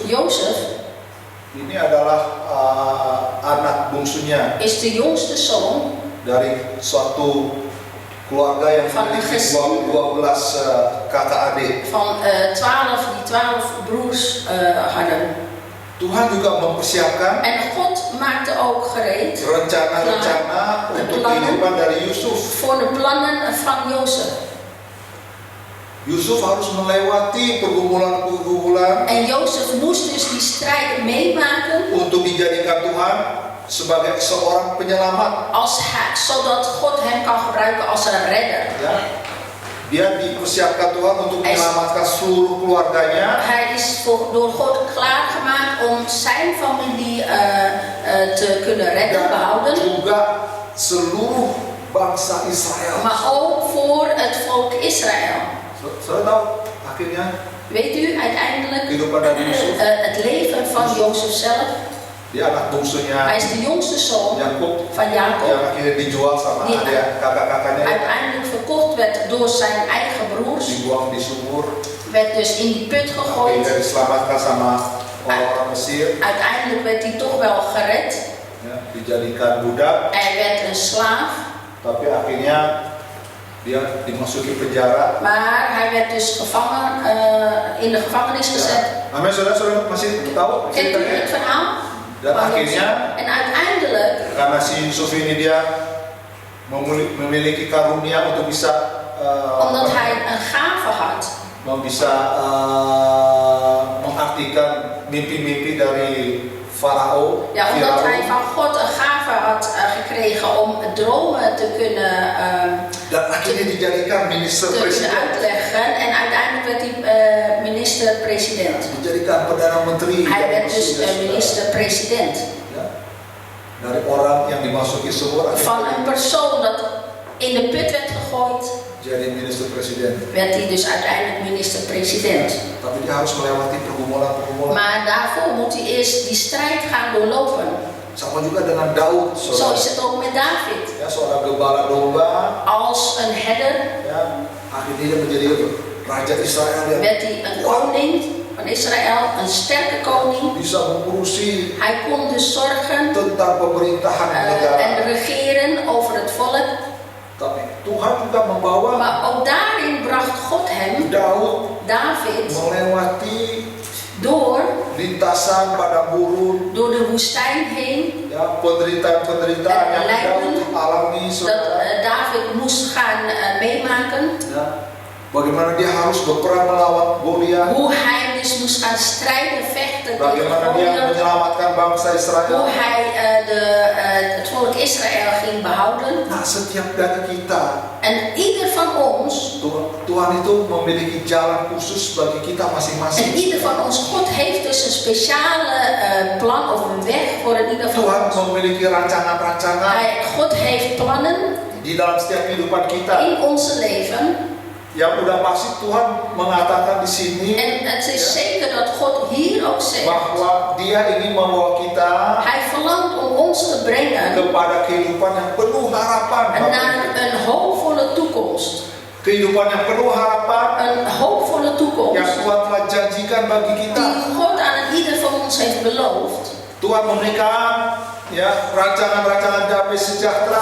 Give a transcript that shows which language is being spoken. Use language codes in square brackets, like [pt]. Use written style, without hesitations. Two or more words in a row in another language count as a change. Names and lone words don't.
[id] Jozef ini adalah anak bungsunya [nl] is de jongste zoon [id] dari suatu keluarga yang [nl] Van een [id] memiliki [nl] gezin. [id] 12 kakak adik. [nl] van 12 die 12 broers hadden. [id] Tuhan juga mempersiapkan [nl] En God maakte ook gereed [id] rencana-rencana untuk kehidupan dari Yusuf. [nl] voor de plannen van Jozef. [id] Yusuf harus melewati pergumulan-pergumulan [nl] En Jozef moest dus die strijd meemaken [id] untuk dijadikan Tuhan sebagai seorang penyelamat. [nl] Zodat God hem kan gebruiken als een redder. [id] Ya, dia dipersiapkan Tuhan untuk menyelamatkan seluruh keluarganya. [nl] Hij is door God klaargemaakt om zijn familie te kunnen redden, [id] Dan [nl] behouden. [id] juga seluruh bangsa Israel. [nl] Maar ook voor het volk Israël. [id] Saudara tahu akhirnya [nl] Weet u uiteindelijk [id] kehidupan Nabi Yusuf, [nl] het leven van Jozef zelf? [id] dia anak bungsunya [nl] Hij is de jongste zoon [id] Yakub [nl] van Jacob. [id] yang akhirnya dijual sama [nl] Die [id] adik kakak-kakaknya, [nl] uiteindelijk verkocht werd door zijn eigen broers. [id] dibuang di sumur, [nl] Werd dus in die put gegooid. [id] akhirnya diselamatkan sama orang Mesir, [nl] Uiteindelijk werd hij toch wel gered. [id] ya, dijadikan budak, [nl] Hij werd een slaaf. [id] tapi akhirnya dia dimasuki penjara. [nl] Maar hij werd dus in de gevangenis gezet. [id] Amin, saudara masih tahu [nl] Kent u [id] ceritanya? [nl] het verhaal? [id] Dan akhirnya [nl] En uiteindelijk, [id] karena si Yusuf ini dia memiliki karunia untuk bisa [nl] omdat hij een gave had, [id] bisa mengartikan mimpi-mimpi dari Farao, [nl] ja, omdat hij [id] Firaun, [nl] van God een gave had gekregen om dromen te kunnen [id] dan akhirnya dijadikan minister presiden, [nl] uitleggen. En uiteindelijk werd hij minister-president. [id] dijadikan perdana menteri. [nl] Hij [id] dan [nl] werd dus [id] presiden. [nl] minister-president. [id] Ya. Dari orang yang dimasuki sumur [nl] Van een persoon dat in de put werd gegooid, [id] jadi minister presiden. [nl] werd hij dus uiteindelijk minister-president. [id] Tapi dia harus melewati pergumulan-pergumulan. [nl] Maar daarvoor moet hij eerst die strijd gaan doorlopen. [id] Sama juga dengan Daud, [nl] Zo [id] saudara. [nl] is het ook met David. [id] Ya, seorang gembala domba, [nl] Als een herder [id] ya, akhirnya dia menjadi raja Israel yang [nl] werd hij een koning van Israël, een sterke koning. [id] bisa mengurusi [nl] Hij kon dus zorgen [id] tentang pemerintahan [nl] en [id] negara. [nl] regeren over het volk. [id] Tapi Tuhan juga membawa [nl] Maar ook daarin bracht God hem, David, [id] melewati [nl] door [id] lintasan padang gurun, [nl] de woestijn heen. [id] ya, penderitaan-penderitaan yang [nl] Lijden [id] Daud alami, [nl] Dat [id] saudara. [nl] David moest gaan meemaken. [id] Ya, bagaimana dia harus berperang melawan Goliat, [nl] Hoe hij dus moest gaan strijden, vechten tegen bagaimana dia Goliat. [id] menyelamatkan bangsa [nl] Hoe [id] Israel. [nl] hij het volk Israël ging behouden. [id] Nah, setiap dari kita, [nl] En ieder van ons, [id] Tuhan itu memiliki jalan khusus bagi kita [nl] en [id] masing-masing. [nl] ieder van ons, God heeft dus een speciale plan of een weg voor ieder van [id] Tuhan [nl] ons. [id] memiliki rancangan-rancangan [nl] God heeft plannen [id] di dalam setiap kehidupan kita. [nl] in onze leven. [id] Yang udah pasti Tuhan mengatakan di sini [nl] En het is zeker dat God hier ook zegt. [id] bahwa Dia ingin membawa kita [nl] Hij verlangt om ons te brengen [id] kepada kehidupan yang penuh harapan. Bapak [nl] naar [id] Ibu. [nl] een hoopvolle toekomst. [id] Kehidupan yang penuh harapan [nl] Een hoopvolle [id] yang [nl] toekomst [id] Tuhan telah janjikan bagi kita. [nl] die God aan ieder van ons heeft beloofd. [id] Tuhan memberikan ya rancangan-rancangan damai sejahtera,